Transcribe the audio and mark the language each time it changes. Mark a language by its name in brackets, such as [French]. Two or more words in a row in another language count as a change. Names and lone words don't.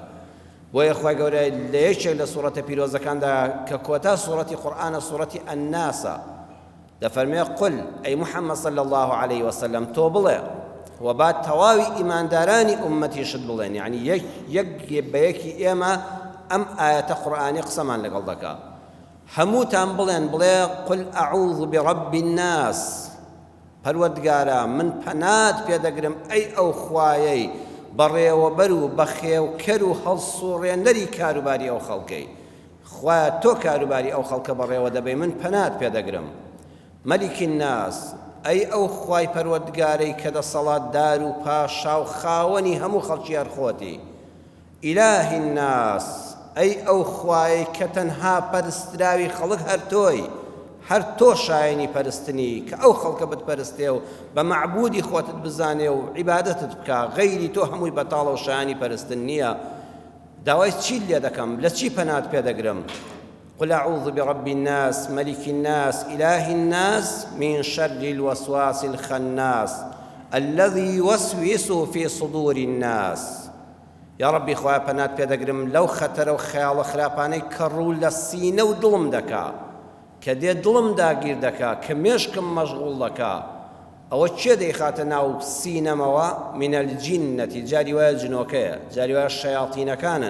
[Central Kurdish] بۆیە خوای گەورە لە یەکێک لە سوورەتە پیرۆزەکاندا کە کۆتا سوورەتی قورئانە، سوورەتی ئەنناسە، دەفەرمێ قل ئەی محەممەد [Arabic] صلی الله عليه وسلم [Central Kurdish] تۆ بڵێ و با تەواوی ئیماندارانی ئومەتیشت بڵێن، یعنی یەک بە یەکی ئێمە ئەم ئاەتە قورئانی قسەمان لەگەڵ دەکا، هەمووتان بڵێ [Arabic] قل ئەعوذ برب الناس، [Central Kurdish] پەروەردگارە من پەنات پێدەگرم ئەی ئەو خوایەی بەڕێوەبەر و بەخێوکەر و هەڵسوڕێنەری کاروباری ئەو خەڵکەی، خوایە تۆ کاروباری ئەو خەڵکە بەڕێوە دەبێ، من پەنات پێدەگرم. [Arabic] مەلیکی الناس، [Central Kurdish] ئەی ئەو خوای پەروەردگارەی کە دەسەڵاتدار و پاشا و خاوەنی هەموو خەڵکی هەرخۆتی. [Arabic] ئیلاهی الناس، [Central Kurdish] ئەی ئەو خوایەی کە تەنها پەرستراوی خەڵک هەر تۆی، هەر تۆ شایەنی پەرستنی، کە ئەو خەڵکە بتپەرستێ و بە معبودی خۆتت بزانێ و عیبادەتت بکە، غەیری تۆ هەمووی بەتاڵە و شایەنی پەرستن نییە. داوای چی لێ دەکەم؟ لە چی پەنات پێدەگرم؟ [Arabic] قل أعوذ برب الناس ملك الناس إله الناس من شر الوسواس الخناس الذي يوسوس في صدور الناس. یا ربی [Central Kurdish] خوای پەنات پێدەگرم لەو خەتەرە و خەیاڵە خراپانەی کە ڕوو لە سینە و دڵم دەکا، کە دێ دڵم داگیر دەکا، کە مێشکم مەشغوڵ دەکا. ئەوە چێ دەیخاتە ناو سینەمەوە؟ [Arabic] من الجنەتی، [Central Kurdish] جاری وایە جنۆکەیە، جاری وایە شەیاطینەکانن.